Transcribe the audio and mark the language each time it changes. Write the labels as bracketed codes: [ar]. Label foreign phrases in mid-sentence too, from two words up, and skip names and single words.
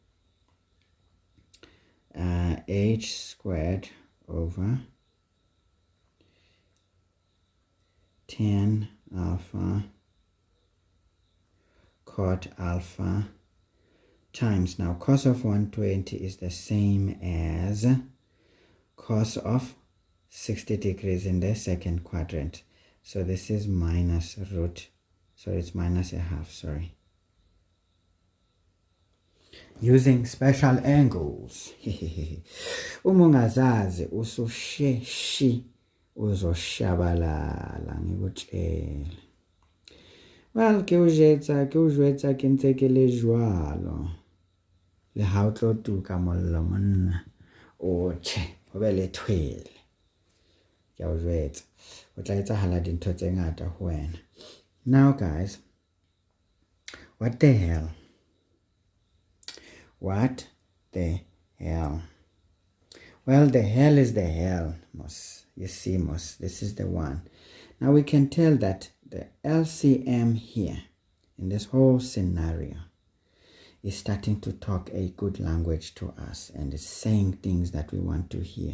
[en] h squared over 10 alpha cot alpha times, now cos of 120 is the same as cos of 60 degrees in the second quadrant. So this is minus root, sorry, it's minus a half, sorry. Using special angles. [zu] Uma ungazazi ususheshi uzoshabalala ngikutshela. [en] Well, [st] ke o jwetsa ke ntse ke le jwalo. Le ha o tlo tuka mollo monna. O tjhe, ho be le thwele. Ke o jwetsa. O tla etsahala dintho tse ngata ho wena. [en] Now guys, what the hell? What the hell? Well, the hell is the hell, Mos. You see, Mos, this is the one. Now we can tell that the LCM here, in this whole scenario, is starting to talk a good language to us and is saying things that we want to hear.